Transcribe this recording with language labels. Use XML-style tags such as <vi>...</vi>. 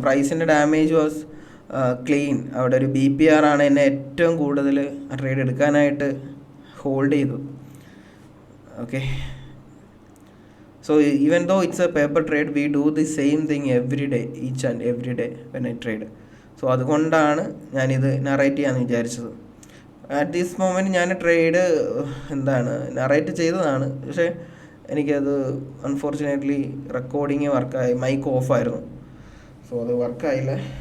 <ml>പ്രൈസിൻ്റെ</ml> <en>Damage was clean.</en> <ml>അവിടെ ഒരു BPR ആണ് എന്നെ ഏറ്റവും കൂടുതൽ ട്രേഡ് എടുക്കാനായിട്ട് ഹോൾഡ് ചെയ്തത്.</ml> <en>Okay, so even though it's a paper trade, we do the same thing every day, each and every day when I trade.</en> <ml>So അതുകൊണ്ടാണ് ഞാനിത് നറേറ്റ് ചെയ്യാമെന്ന് വിചാരിച്ചത്.</ml> <en>at this moment</en> <ml>ഞാൻ ട്രേഡ് നറേറ്റ് ചെയ്തതാണ്. പക്ഷേ എനിക്കത് അൺഫോർച്ചുനേറ്റ്ലി റെക്കോർഡിങ് വർക്കായി, മൈക്ക് ഓഫായിരുന്നു. സോ അത് വർക്കായില്ല.</ml>